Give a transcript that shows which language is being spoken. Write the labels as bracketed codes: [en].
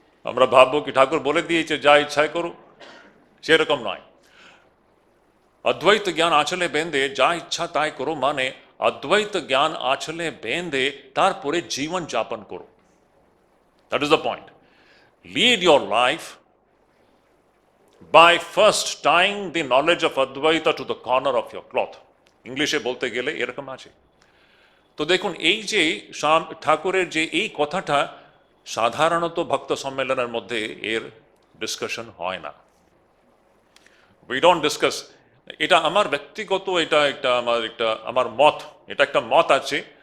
[bn] আমরা ভাববো কি ঠাকুর বলে দিয়েছে যা ইচ্ছাই করো, সেরকম নয়। অদ্বৈত জ্ঞান আঁচলে বেঁধে যা ইচ্ছা তাই করো মানে অদ্বৈত জ্ঞান আঁচলে বেঁধে তারপরে জীবন যাপন করো। [en] That is the point. Lead your life by first tying the knowledge of Advaita to the corner of your cloth. [bn] ইংলিশে বলতে গেলে এরকম আছে। তো দেখুন, এই যে ঠাকুরের যে এই কথাটা, সাধারণত ভক্ত সম্মেলনের মধ্যে এর ডিসকাশন হয় না। [en] We don't discuss. [bn] এটা আমার ব্যক্তিগত, আমার মত, এটা একটা মত আছে।